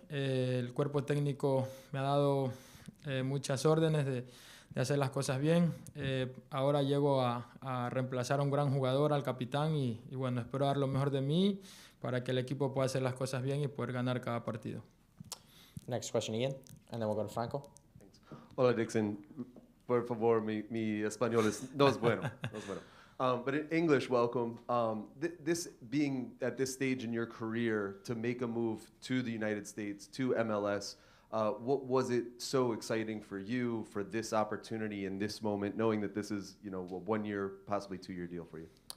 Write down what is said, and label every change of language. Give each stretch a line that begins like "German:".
Spanish: El cuerpo técnico me ha dado muchas órdenes de hacer las cosas bien. Ahora llego a reemplazar a un gran jugador, al capitán, y bueno, espero dar lo mejor de mí para que el equipo pueda hacer las cosas bien y poder ganar cada partido.
English: Next question, Ian, and then we'll go to Franco. Thanks.
Spanish: Hola, Dixon. Por favor, mi español no es bueno. No es bueno.
English: But in English, welcome. This being at this stage in your career to make a move to the United States, to MLS, what was it so exciting for you for this opportunity in this moment, knowing that this is, a 1 year, possibly 2 year deal for you?